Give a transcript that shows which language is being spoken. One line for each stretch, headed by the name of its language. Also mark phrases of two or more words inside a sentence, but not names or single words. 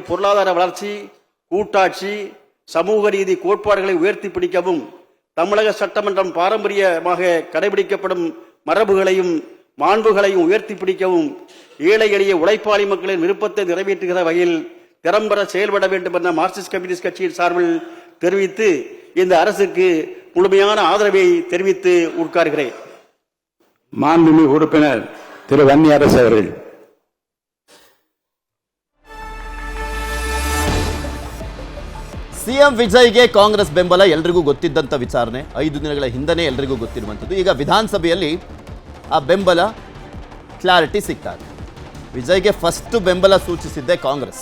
Tamil: பொருளாதார வளர்ச்சி, கூட்டாட்சி, சமூக நீதி கோட்பாடுகளை உயர்த்தி பிடிக்கவும் தமிழக சட்டமன்றம் பாரம்பரியமாக கடைபிடிக்கப்படும் மரபுகளையும் மாண்புகளையும் உயர்த்தி பிடிக்கவும் ஏழை எளிய உழைப்பாளி மக்களின் விருப்பத்தை நிறைவேற்றுகிற வகையில் திறம்பட செயல்பட வேண்டும் என மார்க்சிஸ்ட் கம்யூனிஸ்ட் கட்சியின் சார்பில் தெரிவித்து இந்த அரசுக்கு முழுமையான ஆதரவை தெரிவித்து உட்காருகிறேன். மாண்புமிகு உறுப்பினர் திரு வன்னியரசு அவர்கள்.
Kannada: ಸಿಎಂ ವಿಜಯ್ಗೆ ಕಾಂಗ್ರೆಸ್ ಬೆಂಬಲ ಎಲ್ರಿಗೂ ಗೊತ್ತಿದ್ದಂಥ ವಿಚಾರಣೆ. 5 ದಿನಗಳ ಹಿಂದನೇ ಎಲ್ರಿಗೂ ಗೊತ್ತಿರುವಂಥದ್ದು. ಈಗ ವಿಧಾನಸಭೆಯಲ್ಲಿ ಆ ಬೆಂಬಲ ಕ್ಲಾರಿಟಿ ಸಿಗ್ತಾ ಇದೆ. ವಿಜಯ್ಗೆ ಫಸ್ಟ್ ಬೆಂಬಲ ಸೂಚಿಸಿದ್ದೆ ಕಾಂಗ್ರೆಸ್.